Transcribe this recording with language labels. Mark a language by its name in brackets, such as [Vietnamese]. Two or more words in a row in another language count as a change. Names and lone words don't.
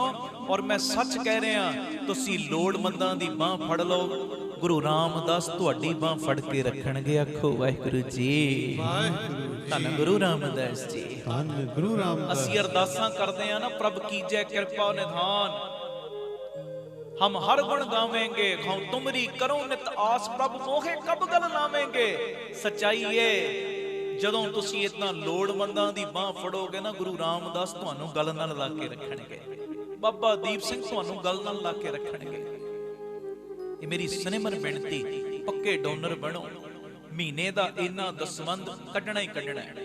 [Hindi] और मैं सच कह रहा, [Punjabi] ਤੁਸੀਂ ਲੋੜਵੰਦਾਂ ਦੀ ਬਾਹ ਫੜ ਲਓ, ਗੁਰੂ ਰਾਮਦਾਸ ਤੁਹਾਡੀ ਬਾਹ ਫੜ ਕੇ ਰੱਖਣਗੇ। ਆਖੋ ਵਾਹਿਗੁਰੂ ਜੀ। ਵਾਹਿਗੁਰੂ। ਧੰਨ ਗੁਰੂ ਰਾਮਦਾਸ ਜੀ। ਧੰਨ ਗੁਰੂ ਰਾਮਦਾਸ। ਅਸੀਂ ਅਰਦਾਸਾਂ ਕਰਦੇ ਆ ਨਾ, ਪ੍ਰਭ ਕੀਜੈ ਕਿਰਪਾ ਨਿਧਾਨ, ਹਮ ਹਰ ਗੁਣ ਗਾਵੇਂਗੇ, ਖਾਊਂ ਤੁਮਰੀ ਕਰੋ ਨਿਤ ਆਸ, ਪ੍ਰਭ ਮੋਹੇ ਕਬ ਗਲ ਲਾਵੇਂਗੇ। ਸੱਚਾਈ ਹੈ, ਜਦੋਂ ਤੁਸੀਂ ਇਤਨਾ ਲੋੜਵੰਦਾਂ ਦੀ ਬਾਹ ਫੜੋਗੇ ਨਾ, ਗੁਰੂ ਰਾਮਦਾਸ ਤੁਹਾਨੂੰ ਗੱਲ ਨਾਲ ਲਾ ਕੇ ਰੱਖਣਗੇ, ਬਾਬਾ ਦੀਪ ਸਿੰਘ ਤੁਹਾਨੂੰ ਗੱਲ ਨਾਲ ਲਾ ਕੇ ਰੱਖਣਗੇ। ਇਹ ਮੇਰੀ ਸਨੇਮਰ ਬੇਨਤੀ, ਪੱਕੇ ਡੋਨਰ ਬਣੋ। ਮਹੀਨੇ ਦਾ ਇੰਨਾ ਦਸਵੰਧ ਕੱਢਣਾ ਹੀ ਕੱਢਣਾ ਹੈ।